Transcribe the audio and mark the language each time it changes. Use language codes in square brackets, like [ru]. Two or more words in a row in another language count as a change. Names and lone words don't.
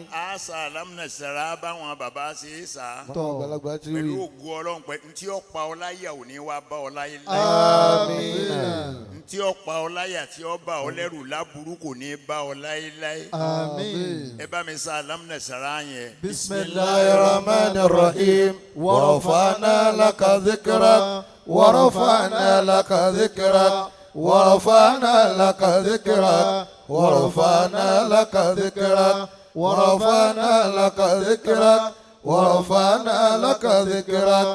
[yo] àṣà alámúnẹsẹ̀rá báwọn bàbá ṣe é sá. báwọn àgbàlagbà ti rí. pẹ̀lú ògùn ọlọ́run pẹ̀lú ntí ọ̀pá ọláyà ò ní wá bá ọláyà láyé. àmín. ntí ọ̀pá ọláyà tí ó bá ọlẹ́rù láburú kò ní bá ọláyà láyé. àmín. ẹ bá mi sá alámúnẹsẹ̀rá yẹn. [ar] بسم الله الرحمن الرحيم. ورفعنا لك ذكرك ورفعنا لك ذكرك. ورفعنا لك ذكرك. ورفعنا لك ذكرك. ورفعنا لك ذكرك. ورفعنا لك ذكرك.